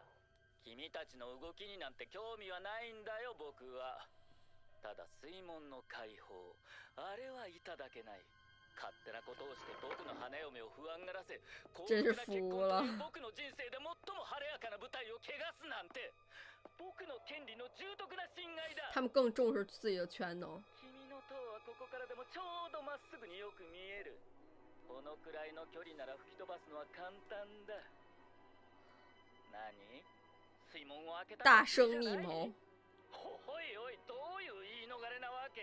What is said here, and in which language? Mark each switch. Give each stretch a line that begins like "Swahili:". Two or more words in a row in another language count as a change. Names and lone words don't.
Japanese: 君たちの動きになんて興味はないんだよ、僕は。ただ水門の解放、あれはいただけない。勝手なことをして僕の花嫁を不安がらせ、幸福な結婚という僕の人生で最も晴れやかな舞台を汚すなんて、僕の権利の重篤な侵害だ。
Chinese: 他们更重视自己的权能。
Japanese: 君の塔はここからでもちょうどまっすぐによく見える。このくらいの距離なら吹き飛ばすのは簡単だ。何？水門を開けた大声密謀。おいおい、どういう言い逃れなわけ？